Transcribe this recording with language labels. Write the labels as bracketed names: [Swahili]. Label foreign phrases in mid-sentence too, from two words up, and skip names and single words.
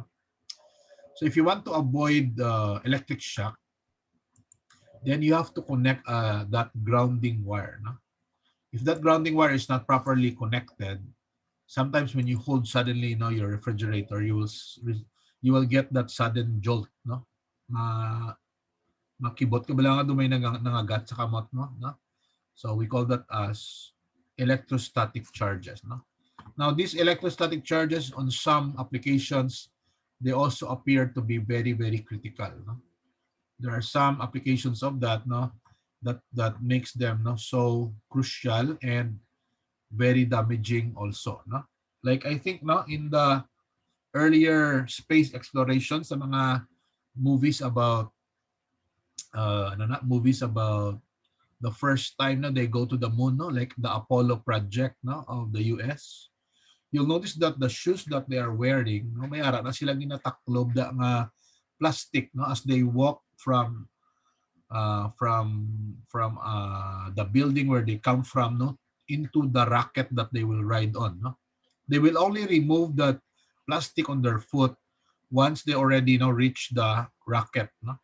[English] So if you want to avoid electric shock, then you have to connect that grounding wire, no. If that grounding wire is not properly connected, sometimes when you hold suddenly, your refrigerator, you will get that sudden jolt, no. [Hiligaynon] Ma makibot ka bala nga dumay nangagat sa kamot mo, no. [English] So we call that as electrostatic charges, no. Now these electrostatic charges on some applications, they also appear to be very, very critical, no. There are some applications of that, no, that makes them, no, so crucial and very damaging also, no. Like I think, no, in the earlier space exploration [Hiligaynon] sa mga [English] movies about movies about the first time na they go to the moon, no, like the Apollo project, no, of the US. You'll notice that the shoes that they are wearing, [Hiligaynon] no, may ara na silang ginataklob da nga plastic, no, [English] as they walk from the building where they come from, no, into the rocket that they will ride on, no. They will only remove that plastic on their foot once they already, reach the rocket, no.